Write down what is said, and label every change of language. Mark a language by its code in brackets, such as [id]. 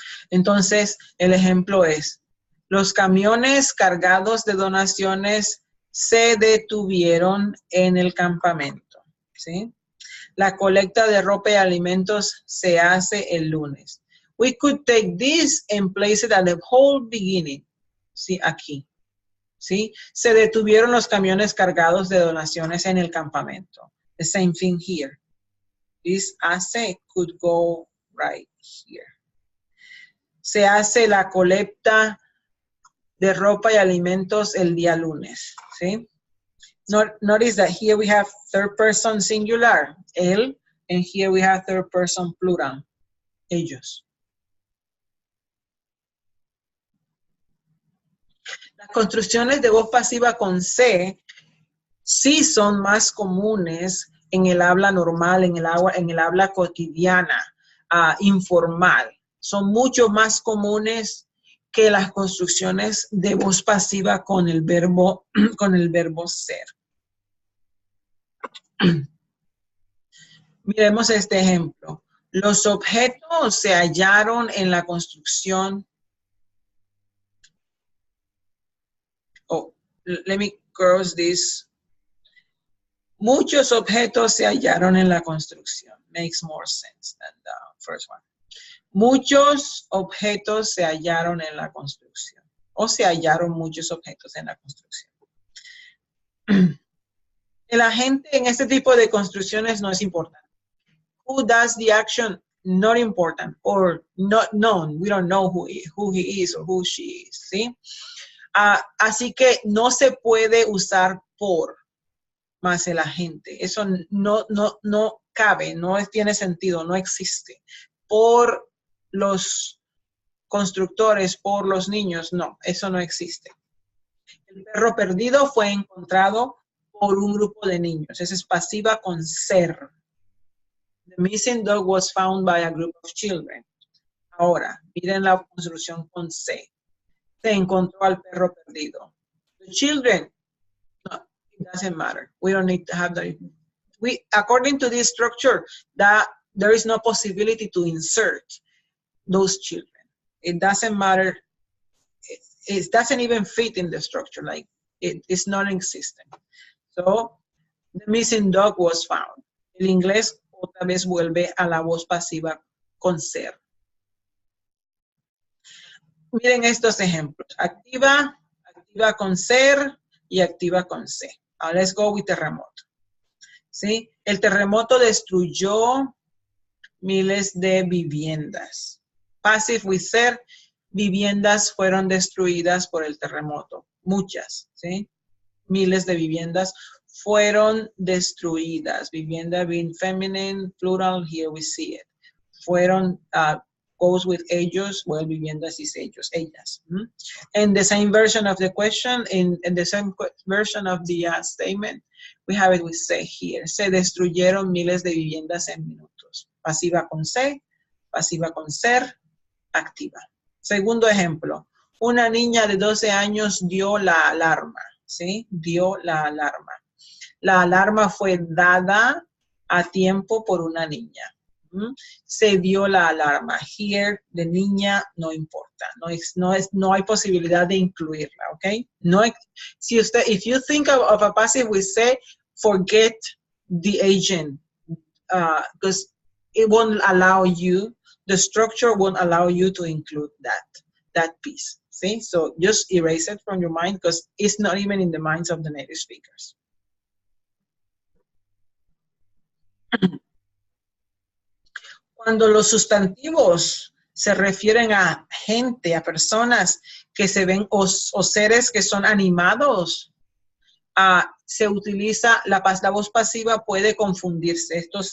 [es] Entonces, el ejemplo es, los camiones cargados de donaciones se detuvieron en el campamento. ¿Sí? La colecta de ropa y alimentos se hace el lunes. [en] We could take this and place it at the whole beginning. [es] Sí, aquí. ¿Sí? Se detuvieron los camiones cargados de donaciones en el campamento. [en] The same thing here. This hace could go right here. [es] Se hace la colecta de ropa y alimentos el día lunes. ¿Sí? [en] Notice that here we have third person singular, él, and here we have third person plural, ellos. [es] Las construcciones de voz pasiva con C sí son más comunes en el habla normal, en el habla cotidiana, informal. Son mucho más comunes que las construcciones de voz pasiva con el verbo ser. Miremos este ejemplo. Los objetos se hallaron en la construcción. [en] Oh, let me cross this. [es] Muchos objetos se hallaron en la construcción. Makes more sense than the first one. Muchos objetos se hallaron en la construcción. O se hallaron muchos objetos en la construcción. El agente en este tipo de construcciones no es importante. [en] Who does the action? Not important or not known. We don't know who he is or who she is. [es] ¿Sí? Así que no se puede usar por más el agente. Eso no cabe, no tiene sentido, no existe. Por los constructores, por los niños, no, eso no existe. El perro perdido fue encontrado por un grupo de niños. Esa es pasiva con ser. [en] The missing dog was found by a group of children. [es] Ahora, miren la construcción con C. Se encontró al perro perdido. [en] The children, no, it doesn't matter. We don't need to have that. According to this structure, that there is no possibility to insert those children. It doesn't matter. It doesn't even fit in the structure. Like it's non-existent. So the missing dog was found. [es] El inglés otra vez vuelve a la voz pasiva con ser. Miren estos ejemplos. Activa, activa con ser y activa con C. [en] Now let's go with [es] terremoto. ¿Sí? El terremoto destruyó miles de viviendas. [en] Passive with [es] ser, viviendas fueron destruidas por el terremoto. Muchas, ¿sí? Miles de viviendas fueron destruidas. [en] Vivienda being feminine, plural, here we see it. Fueron, goes with ellos, well, viviendas is ellos, ellas. And the same version of the question, in the same version of the statement, we have it with say here. [es] Se destruyeron miles de viviendas en minutos. Pasiva con se, pasiva con ser, activa. Segundo ejemplo. Una niña de 12 años dio la alarma, ¿sí? Dio la alarma. La alarma fue dada a tiempo por una niña. Se dio la alarma. [en] Here, [es] de niña, no importa. No hay posibilidad de incluirla, ¿ok? No, si usted, [en] if you think of a passive, we say, forget the agent, because it won't allow you, the structure won't allow you to include that piece. See? So just erase it from your mind because it's not even in the minds of the native speakers. [es] Cuando los sustantivos se refieren a gente, a personas que se ven o seres que son animados, se utiliza la voz pasiva, puede confundirse.